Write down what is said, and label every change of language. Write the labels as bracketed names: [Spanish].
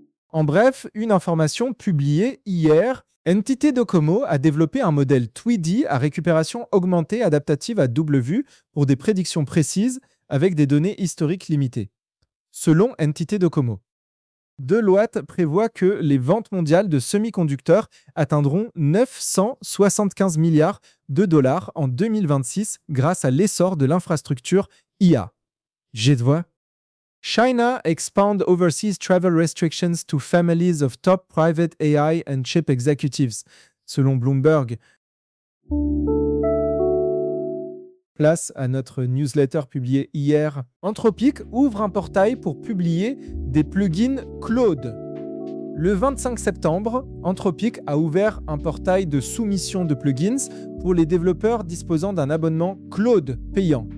[French] En bref, une information publiée hier, NTT Docomo a développé un modèle Tweedy à récupération augmentée adaptative à double vue pour des prédictions précises avec des données historiques limitées, selon NTT Docomo. Deloitte prévoit que les ventes mondiales de semi-conducteurs atteindront 975 milliards de dollars en 2026 grâce à l'essor de l'infrastructure IA. J'ai de voix. [English] China expand overseas travel restrictions to families of top private AI and chip executives, [French] selon Bloomberg. Place à notre newsletter publiée hier. Anthropic ouvre un portail pour publier des plugins Claude. Le 25 septembre, Anthropic a ouvert un portail de soumission de plugins pour les développeurs disposant d'un abonnement Claude payant.